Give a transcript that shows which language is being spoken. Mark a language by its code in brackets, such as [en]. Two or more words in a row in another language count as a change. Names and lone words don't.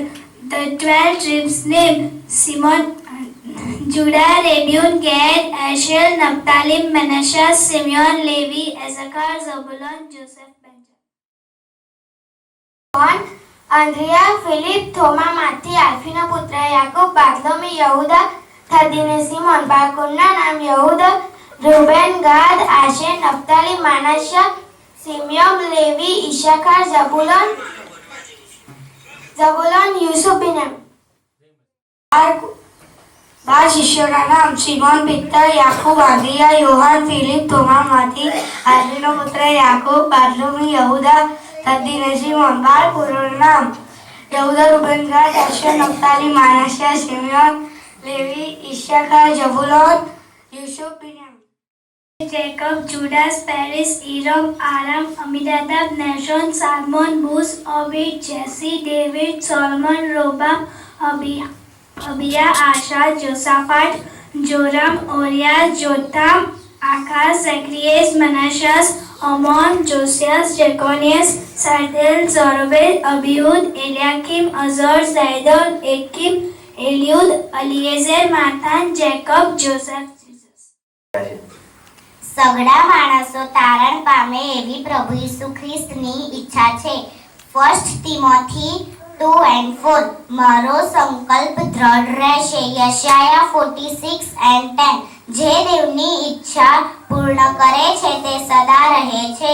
[en] The 12 tribes name: Simon, Judah, Reuben, Gad, Asher, Naphtali, Manasseh, Simeon, Levi, Issachar, Zebulun, Joseph, Benjamin. John, Andrea, Philip, Thomas, Matthew, [gu] આલ્ફીનો પુત્ર યાકૂબ, બાર્થલોમી, યહૂદા, તદ્દીને સિમોન. બાળકોના નામ: યહૂદા, રૂબેન, ગાદ, આશેર, નફતાલી, માનાસા, સિમ્યોન, લેવી, ઈશાખાર, ઝબુલોન, યુસુફ, બિન્યામીન. 12 શિષ્યોના નામ: સિમોન, પીટર, યાકૂબ, આંદ્રિયા, યોહાન, ફિલિપ, થોમા, માથી, આલ્ફીનો પુત્ર યાકૂબ, બાર્થલોમી, યહૂદા, તદ્દીને સિમોન. 12 કુળોના નામ: યહૂદા, રૂબેન, ગાદ, આશેર, નફતાલી, માનાસા, સિમ્યોન, લેવી, ઈશાખાર, ઝબુલોન, યુસુફ, બિન્યામીન. [en] Jacob, Judas, Perez, Eram, Aram, Aminadab, Nahshon, Salmon, Buz, Obed, Jesse, David, Solomon, Robam, Abia, Asha, Josaphat, Joram, Uriah, Jotham, Achaz, Zacharias, Manasseh, Amon, Josias, Jeconias, Sardel, Zorobabel, Abiud, Eliakim, Azor, Zidon, Akim, Eliud, Eliezer, Mathan, Jacob, Joseph, Jesus. [gu] સગડા માણસો તારણ પામે એવી પ્રભુ ઈસુ ખ્રિસ્તની ઈચ્છા છે. 1 તિમોથી 2:4. મારો સંકલ્પ દ્રઢ રહેશે. યશાયા 46:10. જે દેવની ઈચ્છા પૂર્ણ કરે છે તે સદા રહે છે.